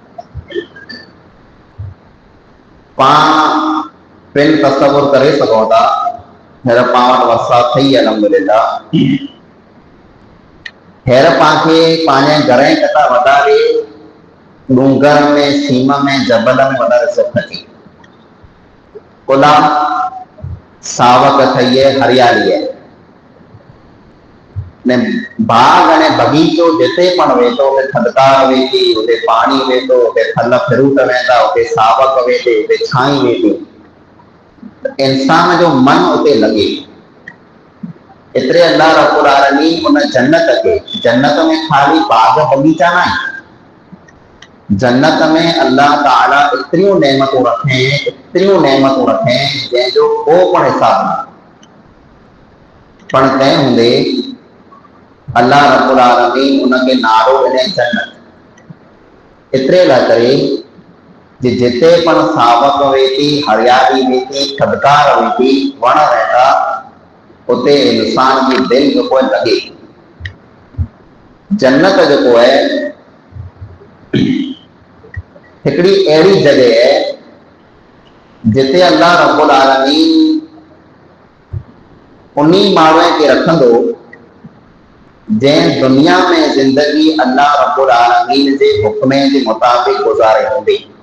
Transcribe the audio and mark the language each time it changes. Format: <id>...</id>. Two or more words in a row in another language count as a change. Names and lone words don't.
<sd>पाण पिण तसवुर करे सघूं था, हींअर पाण वटि वरसात थी अल्हम्दुलिल्लाह। हींअर पाण खे पंहिंजे घर जे कथा वधारे डूंगर में, सीम में, जबल में वधारे सुख थी। खुला सावक ठही है, हरियाली है ने बाग ने बगीचो जिते पण वेठो उते थधिकार वेठी, उते पाणी वेठो, उते फल फ्रूट वेंदा, उते सावक वेठे, उते छाई वेठी, इंसान जो मन उते लगे। एतिरे</sd> <ar>الله رب العالمين</ar> <sd>उन जन्नत के, जन्नत में खाली बाग बगीचा ना है, जन्नत में अल्लाह ताला इतरियूं नेमतूं रखे जंहिंजो को पण हिसाब न। पण तंहिं हूंदे</sd> <ar>الله رب العالمين</ar> <sd>उनखे नालो ॾिने जन्नत। एतिरे लाइ करे जे जिते पण सावक वेठी, हरियाली वेठी, थधिकार वेठी, वण वेठा, उते इंसान जी दिलि जेको है लगे। जन्नत जेको है हिकिड़ी अहिड़ी जॻह है जिते</sd> <ar>الله رب العالمين</ar> <sd>उन्ही माण्हूअ खे रखंदो जंहिं दुनिया में ज़िंदगी</sd> <ar>الله رب العالمين</ar> <sd>जे हुक्म जे मुताबिक़ गुज़ारे हूंदी।</sd>